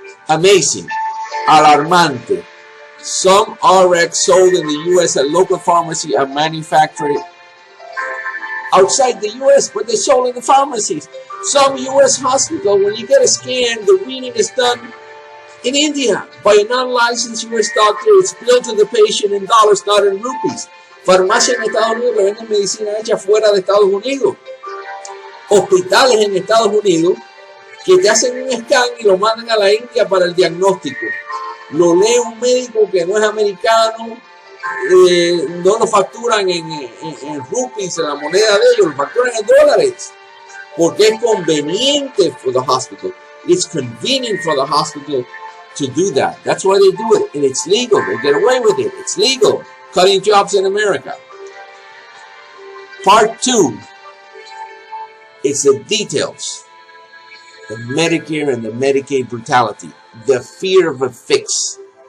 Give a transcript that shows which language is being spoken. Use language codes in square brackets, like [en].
[en] Amazing, alarmante. Some RX sold in the US at local pharmacy are manufactured outside the US, but they're sold in the pharmacies. Some US hospital, when you get a scan, the reading is done in India by a non-licensed US doctor. It's billed to the patient in dollars, not in rupees. [es] Farmacias en Estados Unidos que venden medicina hecha fuera de Estados Unidos. Hospitales en Estados Unidos que te hacen un scan y lo mandan a la India para el diagnóstico. Lo lee un médico que no es americano, no lo facturan en rupees, en la moneda de ellos, lo facturan en dólares, porque es conveniente [en] for the hospital. It's convenient for the hospital to do that. That's why they do it, and it's legal. They get away with it. It's legal. Cutting jobs in America. Part 2 is the details. The Medicare and the Medicaid brutality. The fear of a fix.